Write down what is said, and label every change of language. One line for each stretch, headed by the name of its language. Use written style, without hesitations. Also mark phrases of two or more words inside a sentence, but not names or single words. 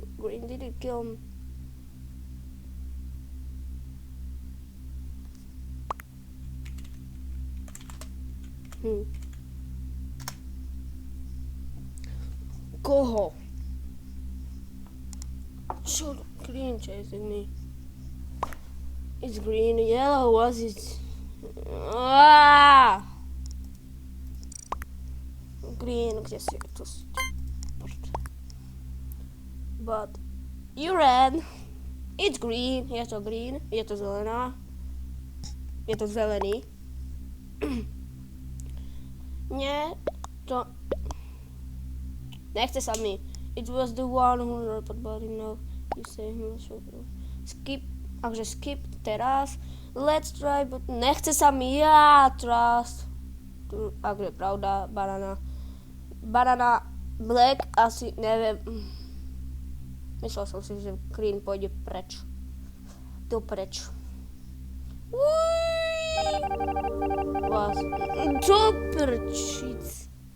English: Green didn't kill me. Koho? Sure, green chasing me. It's green, yellow, was it? Green,
Slovak: kde si to...
English: But you ran. It's green, je to green,
Slovak: je to zelená. Je to zelený. Nie, to... Nechce sa mi.
English: It was the one who reported body now. You say him was so good. Skip,
Slovak: takže skip teraz.
English: Let's try, but
Slovak: nechce sa mi.
English: Ja, trust.
Slovak: Ak je pravda,
English: banana. Banana, black,
Slovak: asi, neviem. Myslel som si, že green pôjde preč. Dopreč. Vás. Doprčic.